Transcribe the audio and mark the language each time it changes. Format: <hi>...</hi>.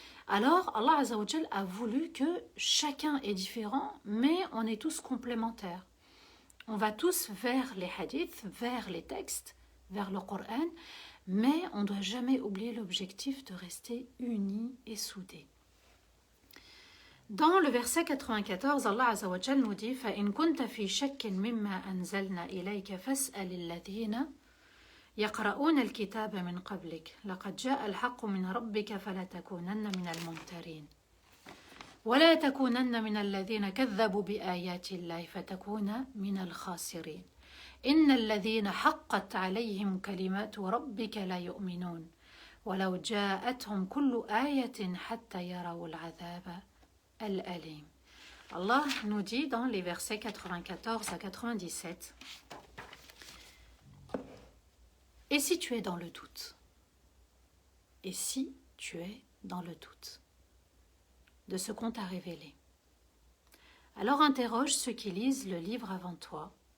<fr>Alors Allah Azza wa Jal a voulu que chacun est différent, mais on est tous complémentaires. On va tous vers les hadiths, vers les textes, vers le Coran, mais on ne doit jamais oublier l'objectif de rester unis et soudés. Dans le verset 94, Allah Azza wa Jal nous dit</fr> <ar>فَإِن كُنْتَ فِي شَكٍّ مِمَّا أَنزَلْنَا إِلَيْكَ فَاسْأَلِ الَّذِينَ يَقْرَؤُونَ الْكِتَابَ مِنْ قَبْلِكَ لَقَدْ جَاءَ الْحَقُّ مِنْ رَبِّكَ فَلَا تَكُونَنَّ مِنَ الْمُمْتَرِينَ وَلَا تَكُونَنَّ مِنَ الَّذِينَ كَذَّبُوا بِآيَاتِ اللَّهِ فَتَكُونَ مِنَ الْخَاسِرِينَ إِنَّ الَّذِينَ حَقَّتْ عَلَيْهِمْ كَلِمَاتُ رَبِّكَ لَا يُؤْمِنُونَ وَلَوْ جَاءَتْهُمْ كُلُّ آيَةٍ حَتَّى يَرَوْا الْعَذَابَ الْأَلِيمَ.</ar> <fr>Allah nous dit dans les versets 94 à 97 « Et si tu es dans le doute ?» Et si tu es dans le doute de ce qu'on t'a révélé, alors interroge ceux qui lisent le livre avant toi.</fr>